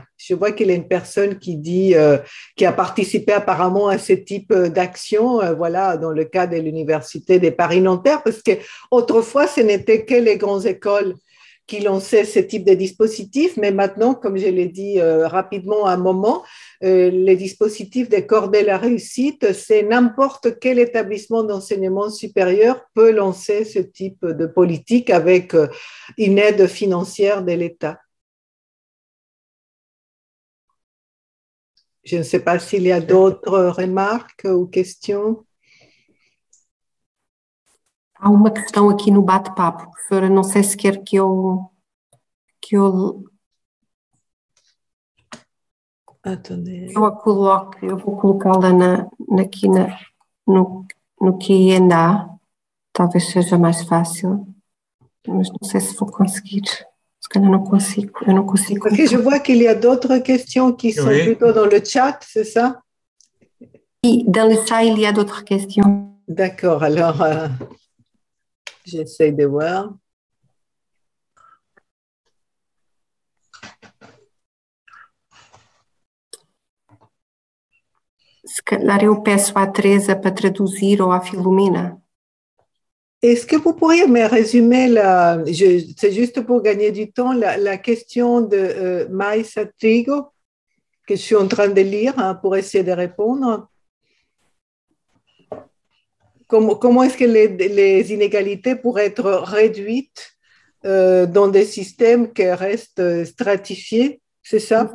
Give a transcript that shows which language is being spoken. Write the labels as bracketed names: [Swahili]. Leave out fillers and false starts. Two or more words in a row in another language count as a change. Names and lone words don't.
[French] Je vois qu'il y a une personne qui dit, qui a participé apparemment à ce type d'action, voilà, dans le cas de l'Université de Paris-Nanterre, parce qu'autrefois, ce n'était que les grandes écoles qui lançaient ce type de dispositif, mais maintenant, comme je l'ai dit rapidement à un moment, les dispositifs des corps de la réussite, c'est n'importe quel établissement d'enseignement supérieur peut lancer ce type de politique avec une aide financière de l'État. Je ne sais pas s'il y a d'autres remarques ou questions. [Portuguese] Há uma questão aqui no bate-papo, professora, não sei se quer que eu a coloque, eu vou colocá-la aqui no Q&A, talvez seja mais fácil, mas não sei se vou conseguir, se eu não consigo. [French] Parce que je vois qu'il y a d'autres questions qui sont plutôt dans le chat, c'est ça? Oui, dans le chat, il y a d'autres questions. D'accord, alors j'essaie de voir. [Portuguese] Se calhar eu peço à Teresa para traduzir ou à Filomena. [French] Est-ce que vous pourriez me résumer, c'est juste pour gagner du temps, la question de Maïs Trigo, que je suis en train de lire pour essayer de répondre. Comment est-ce que les inégalités pourraient être réduites dans des systèmes qui restent stratifiés, c'est ça?